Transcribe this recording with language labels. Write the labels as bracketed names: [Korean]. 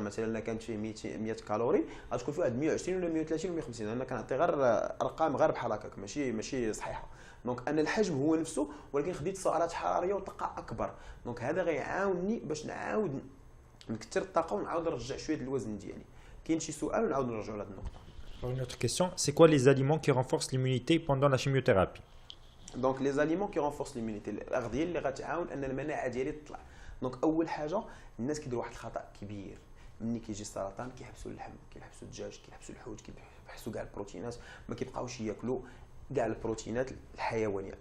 [Arabic] مثلا الا كانت فيه 100 كالوري غتكون فيه واحد 120 ولا 130 ولا 150. انا كنعطي غير ارقام غير بحال هكاك ماشي صحيحه. دونك انا الحجم هو نفسه ولكن خديت سعرات حراريه وطاقه اكبر، دونك هذا غيعاونني باش نعاود نكثر الطاقه ونعاود نرجع شويه الوزن ديالي. كاين شي سؤال ونعاود نرجعوا لهاد النقطه. [French] Une autre question, c'est quoi les aliments qui renforcent l'immunité pendant la chimiothérapie? [Arabic] دونك [French] لي زاليمون كي رونفورس ليمونيتي، [Arabic] الاغذيه اللي غتعاون ان المناعه ديالي تطلع. دونك اول حاجه الناس كيديروا واحد الخطا كبير ملي كيجي السرطان، كيحبسوا اللحم، كيحبسوا الدجاج، كيحبسوا الحوت، كيحبسوا كاع البروتينات، ما كيبقاوش ياكلوا كاع البروتينات الحيوانيه.